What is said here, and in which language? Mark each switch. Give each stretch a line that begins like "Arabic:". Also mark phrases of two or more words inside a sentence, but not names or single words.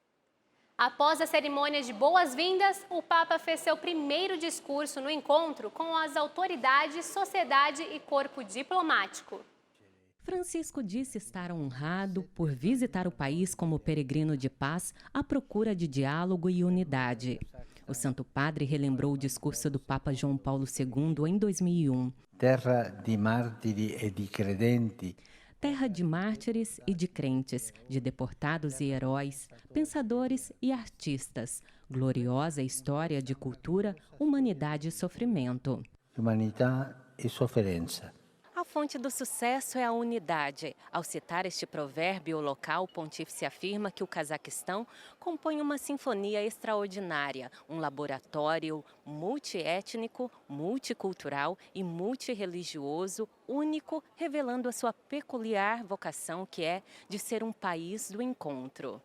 Portuguese: Após a cerimônia de boas-vindas, o Papa fez seu primeiro discurso no encontro com as autoridades, sociedade e corpo diplomático. Francisco disse estar honrado por visitar o país como peregrino de paz à procura de diálogo e unidade. O Santo Padre relembrou o discurso do Papa João Paulo II em 2001.
Italian: Terra di martiri e di credenti.
Portuguese: Terra de mártires e de crentes, de deportados e heróis, pensadores e artistas. Gloriosa história de cultura, humanidade e sofrimento.
Italian: Humanità e sofferenza.
Portuguese: A fonte do sucesso é a unidade. Ao citar este provérbio local, o pontífice afirma que o Cazaquistão compõe uma sinfonia extraordinária, um laboratório multiétnico, multicultural e multirreligioso, único, revelando a sua peculiar vocação, que é de ser um país do encontro.